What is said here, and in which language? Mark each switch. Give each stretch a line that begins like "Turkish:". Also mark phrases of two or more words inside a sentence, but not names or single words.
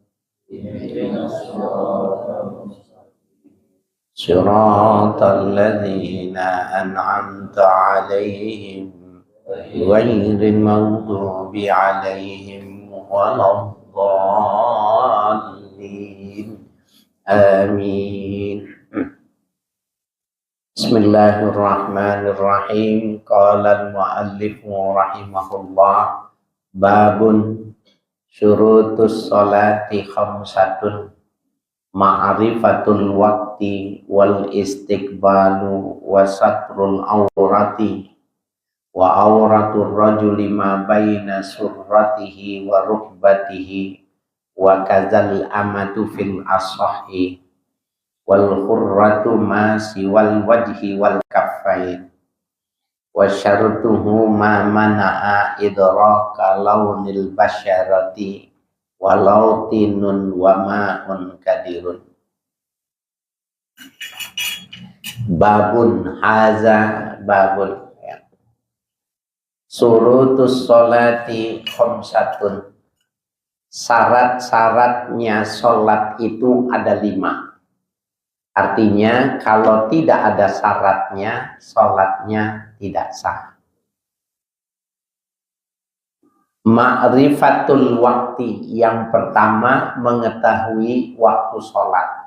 Arabic: صراط الذين أنعمت عليهم غير المغضوب عليهم ولا الضالين. Amin. بسم الله الرحمن الرحيم. قال المؤلف رحمه الله, باب شروط الصلاة خمسة معرفة الوقت والاستقبال وستر العورة وعورة الرجل ما بين سرته وركبته وكذا الأمة في الأصح والحرة ما سوى الوجه والكفين وشرطه ما منع إدراك لون البشرة ولو طين وماء كدر. باب هذا باب يا. شروط الصلاة خمسة.
Indonesian: Syarat-syaratnya sholat itu ada 5. Artinya kalau tidak ada syaratnya, sholatnya tidak sah.
Arabic: معرفة الوقت,
Indonesian: yang pertama mengetahui waktu sholat.